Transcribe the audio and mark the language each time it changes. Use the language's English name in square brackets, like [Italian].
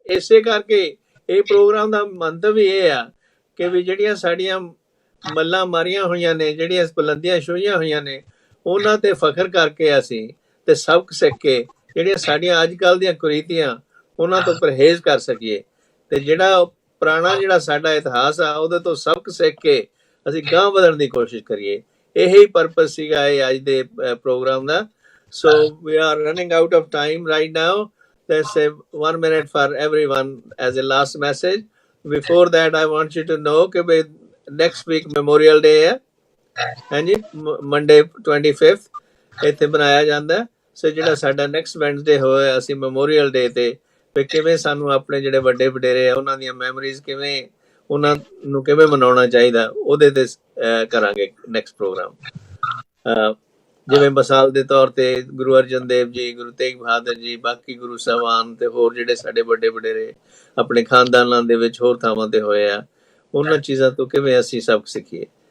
[Punjabi] ਇਸੇ ਕਰਕੇ ਇਹ ਪ੍ਰੋਗਰਾਮ ਦਾ ਮੰਤਵ ਇਹ ਆ ਕਿ ਵੀ ਜਿਹੜੀਆਂ ਸਾਡੀਆਂ ਮੱਲਾਂ ਮਾਰੀਆਂ ਹੋਈਆਂ ਨੇ, ਜਿਹੜੀਆਂ ਬੁਲੰਦੀਆਂ ਛੂਹੀਆਂ ਹੋਈਆਂ ਨੇ, ਉਹਨਾਂ ਤੇ ਫਖਰ ਕਰਕੇ ਅਸੀਂ ਤੇ ਸਬਕ ਸਿੱਖ ਕੇ ਜਿਹੜੀਆਂ ਸਾਡੀਆਂ ਅੱਜ ਕੱਲ੍ਹ ਦੀਆਂ ਕੁਰੀਤੀਆਂ ਉਹਨਾਂ ਤੋਂ ਪਰਹੇਜ਼ ਕਰ ਸਕੀਏ, ਤੇ ਜਿਹੜਾ ਪੁਰਾਣਾ ਜਿਹੜਾ ਸਾਡਾ ਇਤਿਹਾਸ ਆ ਉਹਦੇ ਤੋਂ ਸਬਕ ਸਿੱਖ ਕੇ ਅਸੀਂ ਗਾਂਹ ਵਧਣ ਦੀ ਕੋਸ਼ਿਸ਼ ਕਰੀਏ। ਇਹੀ ਪਰਪਸ ਸੀਗਾ ਇਹ ਅੱਜ ਦੇ programme ਦਾ। [English] So we are running out of time right now. Let's say 1 minute for everyone as a last message. Before that, I want you to know कि next week Memorial Day है, ਹਾਂਜੀ, Monday 25th [Punjabi] ਇੱਥੇ ਬਣਾਇਆ ਜਾਂਦਾ। ਸੋ ਜਿਹੜਾ ਸਾਡਾ next Wednesday ਹੋਇਆ, ਅਸੀਂ ਮੈਮੋਰੀਅਲ ਡੇ ਤੇ ਵੀ ਕਿਵੇਂ ਸਾਨੂੰ ਆਪਣੇ ਜਿਹੜੇ ਵੱਡੇ ਵਡੇਰੇ ਆ ਉਹਨਾਂ ਦੀਆਂ ਮੈਮਰੀਜ਼ ਕਿਵੇਂ, ਉਹਨਾਂ ਨੂੰ ਕਿਵੇਂ ਮਨਾਉਣਾ ਚਾਹੀਦਾ, ਉਹਦੇ ਤੇ ਕਰਾਂਗੇ ਨੈਕਸਟ ਪ੍ਰੋਗਰਾਮ। ਜਿਵੇਂ ਮਿਸਾਲ ਦੇ ਤੌਰ ਤੇ ਗੁਰੂ ਅਰਜਨ ਦੇਵ ਜੀ, ਗੁਰੂ ਤੇਗ ਬਹਾਦਰ ਜੀ, ਬਾਕੀ ਗੁਰੂ ਸਾਹਿਬਾਨ ਤੇ ਹੋਰ ਜਿਹੜੇ ਸਾਡੇ ਵੱਡੇ ਵਡੇਰੇ ਆਪਣੇ ਖਾਨਦਾਨਾਂ ਦੇ ਵਿੱਚ ਹੋਰ ਥਾਵਾਂ ਤੇ ਹੋਏ ਆ, ਉਹਨਾਂ ਚੀਜ਼ਾਂ ਤੋਂ ਕਿਵੇਂ ਅਸੀਂ ਸਬਕ ਸਿੱਖੀਏ।